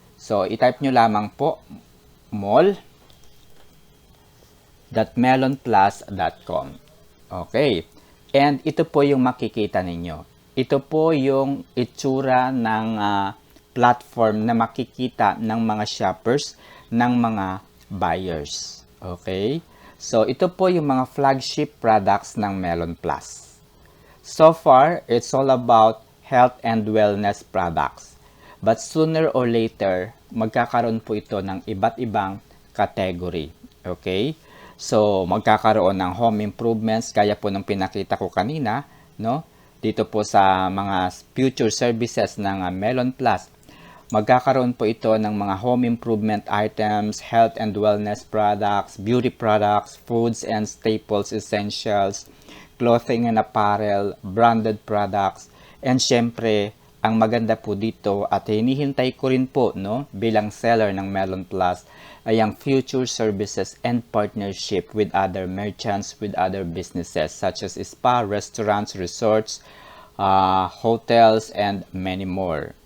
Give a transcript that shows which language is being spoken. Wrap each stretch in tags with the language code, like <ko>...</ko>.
<tl>So, i-type nyo lamang po mall.melonplus.com. Okay. And ito po yung makikita ninyo. Ito po yung itsura ng platform na makikita ng mga shoppers, ng mga buyers. Okay? So, ito po yung mga flagship products ng Melon Plus.</tl> <en>So far, it's all about health and wellness products. But sooner or later,</en> <tl>magkakaroon po ito ng iba't ibang category. Okay? So, magkakaroon ng home improvements, gaya po ng pinakita ko kanina, no? Dito po sa mga future services ng Melon Plus. Magkakaroon po ito ng mga</tl> <en>home improvement items, health and wellness products, beauty products, foods and staples essentials, clothing and apparel, branded products, and</en> <tl>syempre, ang maganda po dito at hinihintay ko rin po, no, bilang seller ng Melon Plus ay ang</tl> <en>future services and partnership with other merchants, with other businesses such as spa, restaurants, resorts, hotels, and many more.</en>